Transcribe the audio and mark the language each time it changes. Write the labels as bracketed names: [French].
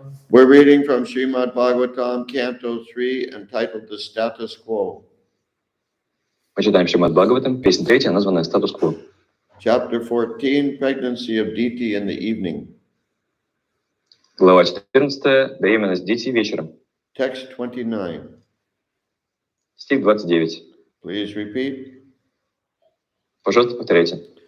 [English] We're reading from Srimad Bhagavatam, Canto 3, entitled The Status Quo. [Russian] Мы читаем Шримад Бхагаватам, песня 3, названная «Статус-кво». [English] Chapter 14, Pregnancy of Diti in the Evening. [Russian] Глава 14, беременность Дити вечером. [English] Text 29. [Russian] Стих 29. [English] Please repeat. [Russian] Пожалуйста, повторяйте.